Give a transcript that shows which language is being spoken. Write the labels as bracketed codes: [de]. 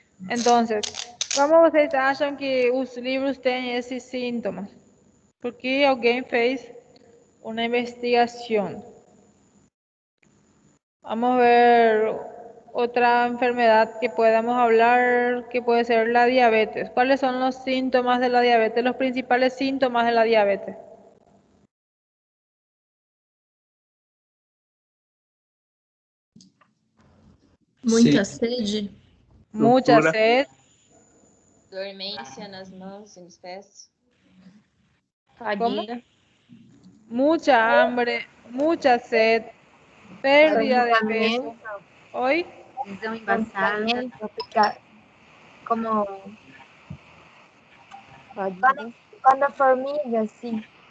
[pt] Entonces, como vocês acham que os livros têm esses sintomas? Porque alguém fez uma investigação. [es] Vamos a ver otra enfermedad que podamos hablar, que puede ser la diabetes. ¿Cuáles son los síntomas de la diabetes? Los principales síntomas de la diabetes. [pt] Muita sede. [es] Mucha sed. [pt] Dormência nas mãos e nos pés. Fadiga. [es] Mucha hambre, mucha sed, pérdida de peso. ¿Hoy? [pt] Visão embaçada. [es] Como cuando formiga, sí.